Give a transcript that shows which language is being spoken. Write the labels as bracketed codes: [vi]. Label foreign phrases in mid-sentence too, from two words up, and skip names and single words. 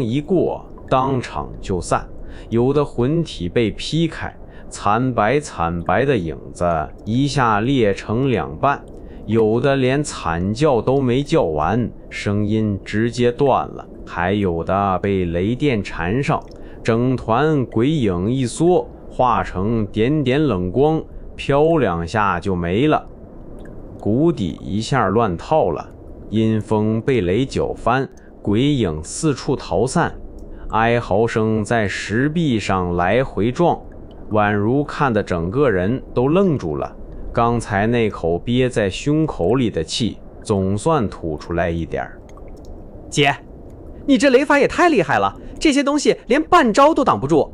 [zh] 一過，當場就散，有的魂體被劈開，慘白的影子一下裂成兩半，有的連慘叫都沒叫完，聲音直接斷了，還有的被雷電纏上，整團鬼影一縮，化成點點冷光，飄兩下就沒了。谷底一下亂套了，陰風被雷攪翻，鬼影四處逃散，哀嚎聲在石壁上來回撞，宛如看得整個人都愣住了。剛才那口憋在胸口裡的氣總算吐出來一點。姐，你這雷法也太厲害了，這些東西連半招都擋不住。